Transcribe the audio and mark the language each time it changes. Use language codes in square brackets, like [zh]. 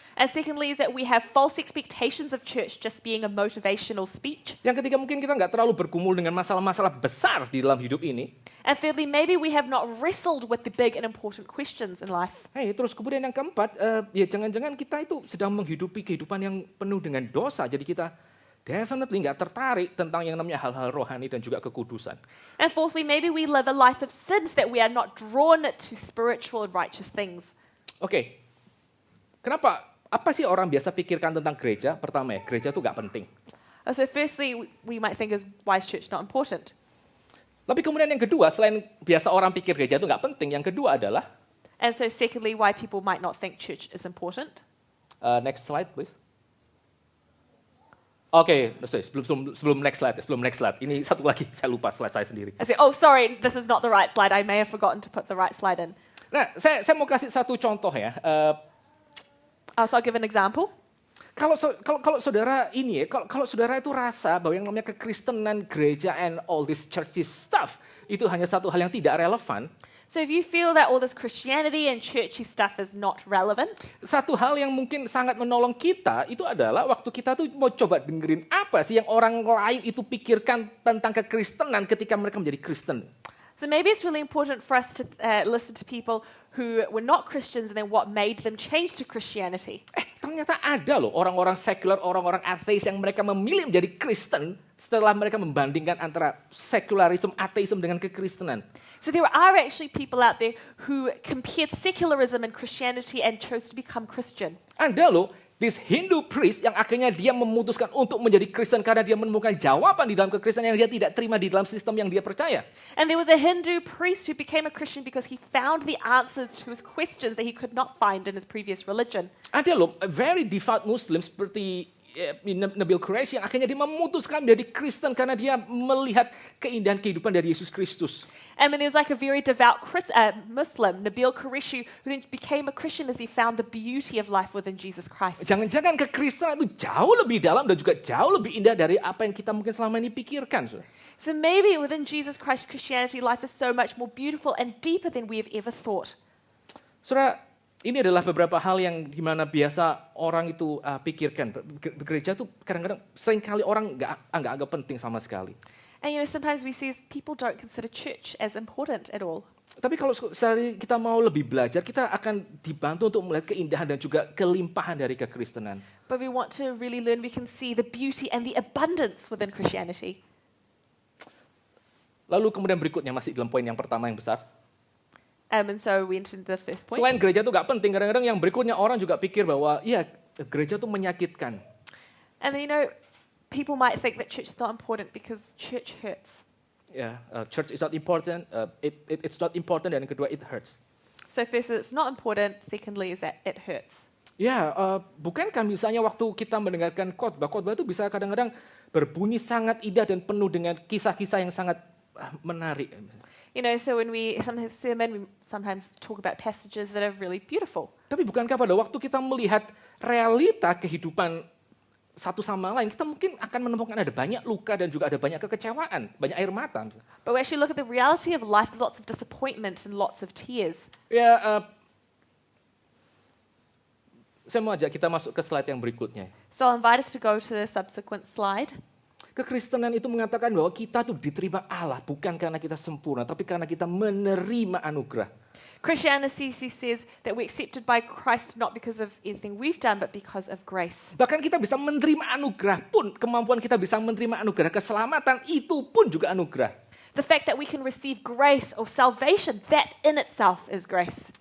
[en] And secondly is that we have false expectations of church just being a motivational speech. [id] Yang ketiga mungkin kita nggak terlalu bergumul dengan masalah-masalah besar di dalam hidup ini. [en] And thirdly, maybe we have not wrestled with the big and important questions in life. [id] Terus kemudian yang keempat, ya jangan-jangan kita itu sedang menghidupi kehidupan yang penuh dengan dosa. Jadi kita definitely nggak tertarik tentang yang namanya hal-hal rohani dan juga kekudusan. [en] And fourthly, maybe we live a life of sins that we are not drawn to spiritual and righteous things. [id] Oke, kenapa? Apa sih orang biasa pikirkan tentang gereja? Pertama ya, gereja itu nggak penting. [en] So firstly, we might think, is why is church not important? [id] Tapi kemudian yang kedua, selain biasa orang pikir gereja itu nggak penting, yang kedua adalah, [en] And so secondly, why people might not think church is important. Next slide please. [id] Oke, sebelum [en] next slide, [id] ini satu lagi, saya lupa slide saya sendiri. [en] I say, oh, sorry, this is not the right slide. I may have forgotten to put the right slide in. [id] Nah, saya mau kasih satu contoh ya. [en] So I'll give an example. [id] Kalau saudara ini ya, kalau saudara itu rasa bahwa yang namanya kekristenan, gereja, [en] and all this churchy stuff, [id] itu hanya satu hal yang tidak relevan. [en] So if you feel that all this Christianity and churchy stuff is not relevant, [id] satu hal yang mungkin sangat menolong kita itu adalah waktu kita tuh mau coba dengerin apa sih yang orang lain itu pikirkan tentang kekristenan ketika mereka menjadi Kristen. [en] so maybe it's really important for us to listen to people who were not Christians and then what made them change to Christianity. [id] Ternyata ada loh orang-orang sekuler, orang-orang ateis yang mereka memilih menjadi Kristen setelah mereka membandingkan antara sekularisme, ateisme dengan kekristenan. [en] So there are actually people out there who compared secularism and Christianity and chose to become Christian. [id] Ada loh [en] this Hindu priest [id] yang akhirnya dia memutuskan untuk menjadi Kristen karena dia menemukan jawaban di dalam kekristenan yang dia tidak terima di dalam sistem yang dia percaya. [en] And there was a Hindu priest who became a Christian because he found the answers to his questions that he could not find in his previous religion. [id] Ada loh [en] very devout Muslim [id] seperti Nabil Qureshi yang akhirnya dia memutuskan menjadi Kristen karena dia melihat keindahan kehidupan dari Yesus Kristus. [en] And then there was like a very devout Muslim, Nabil Qureshi, who then became a Christian as he found the beauty of life within Jesus Christ. [id] Jangan-jangan kekristenan itu jauh lebih dalam dan juga jauh lebih indah dari apa yang kita mungkin selama ini pikirkan. [en] So maybe within Jesus Christ, Christianity, life is so much more beautiful and deeper than we have ever thought. [id] Saudara, ini adalah beberapa hal yang dimana biasa orang itu pikirkan. Gereja tuh kadang-kadang seringkali orang nggak anggap penting sama sekali. [en] And you know, sometimes we see people don't consider church as important at all. [id] Tapi kalau kita mau lebih belajar, kita akan dibantu untuk melihat keindahan dan juga kelimpahan dari kekristenan. [en] But we want to really learn, we can see the beauty and the abundance within Christianity. [id] Lalu kemudian berikutnya masih dalam poin yang pertama yang besar. [en] And so we entered the first point. [id] Selain gereja itu nggak penting, kadang-kadang yang berikutnya orang juga pikir bahwa ya gereja itu menyakitkan. [en] And you know, people might think that church is not important because church hurts. Church is not important. It's not important, [id] dan yang kedua [en] it hurts. So first, it's not important. Secondly, is that it hurts. [id] Bukankah misalnya waktu kita mendengarkan khotbah itu bisa kadang-kadang berbunyi sangat indah dan penuh dengan kisah-kisah yang sangat menarik. [en] You know, so when we sometimes sermon, we sometimes talk about passages that are really beautiful. [id] Tapi bukankah pada waktu kita melihat realita kehidupan satu sama lain, kita mungkin akan menemukan ada banyak luka dan juga ada banyak kekecewaan, banyak air mata. [en] But we actually look at the reality of life, lots of disappointment and lots of tears. [id] Ya, saya mau ajak kita masuk ke slide yang berikutnya. [en] So I'll invite us to go to the subsequent slide. [id] Kekristenan itu mengatakan bahwa kita tuh diterima Allah bukan karena kita sempurna, tapi karena kita menerima anugerah. [en] Christianity says that we're accepted by Christ not because of anything we've done, but because of grace. [id] Bahkan kita bisa menerima anugerah pun, kemampuan kita bisa menerima anugerah keselamatan, itu pun juga anugerah. [en] The fact that we can receive grace or salvation, that in itself is grace.